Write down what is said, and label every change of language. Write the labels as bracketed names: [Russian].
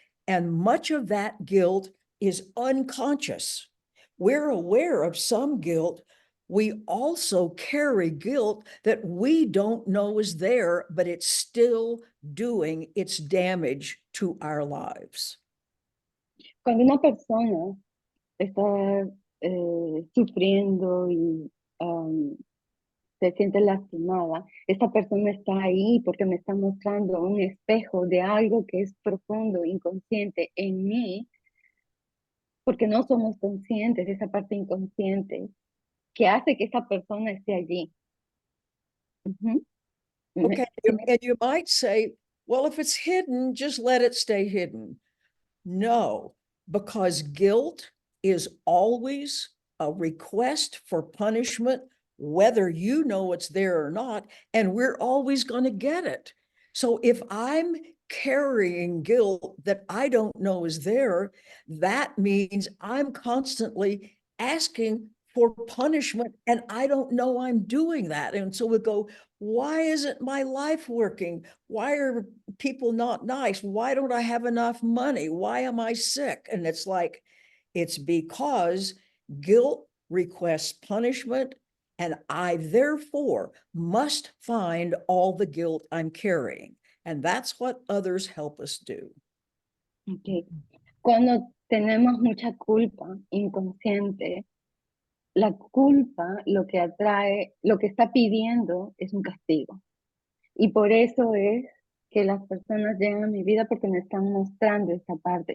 [English] And much of that guilt is unconscious. We're aware of some guilt. We also carry guilt that we don't know is there, but it's still doing its damage to our lives. [Spanish] Cuando una persona está sufriendo y se siente lastimada, esta persona está ahí porque me está mostrando un espejo de algo que es profundo, inconsciente en mí, porque no somos conscientes de esa parte inconsciente que hace que esa persona esté allí. [English] Okay, and you might say, well, if it's hidden, just let it stay hidden. No, because guilt is always a request for punishment, whether you know it's there or not, and we're always going to get it. So if I'm carrying guilt that I don't know is there, that means I'm constantly asking for punishment and I don't know I'm doing that. And so we go, why isn't my life working? Why are people not nice? Why don't I have enough money? Why am I sick? And it's like, it's because guilt requests punishment, and I therefore must find all the guilt I'm carrying. And that's what others help us do. Okay. [Spanish] Cuando tenemos mucha culpa inconsciente, la culpa lo que atrae, lo que está pidiendo es un castigo. Y por eso es que las personas llegan a mi vida porque me están mostrando esta parte.